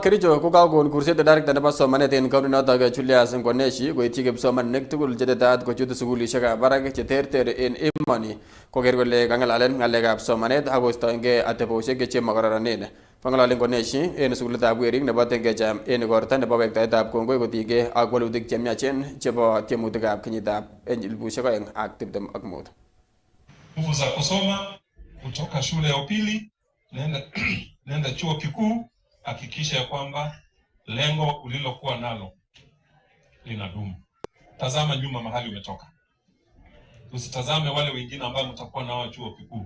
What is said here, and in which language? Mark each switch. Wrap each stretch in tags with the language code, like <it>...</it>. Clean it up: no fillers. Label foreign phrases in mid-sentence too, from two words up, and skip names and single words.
<kln>Kericho ko kakon kurset director nebo somanet en county notok Julius Ngoneshi koityi kipsomaninik tugul chetetat kochut sukulishekab barak cheterter en emoni koker kole kang'alalen ng'alekab somanet ak koistoengei atebosiek chemakororonen. Kang'alali Ngoneshi en sukulitab werik nebo Tengecham en igorta nebo wektaetab kongoi kotinygei ak walutik chemiachen chebo tiemutikab kenyitab 2025.</kln> <sw>Nguvu za kusoma kutoka shule ya upili nenda chuo kikuu, hakikisha ya kwamba lengo ulilokuwa nalo linadumu. Tazama nyuma mahali umetoka. Usitazame wale wengine ambao mtakuwa nao chuo kikuu.</sw>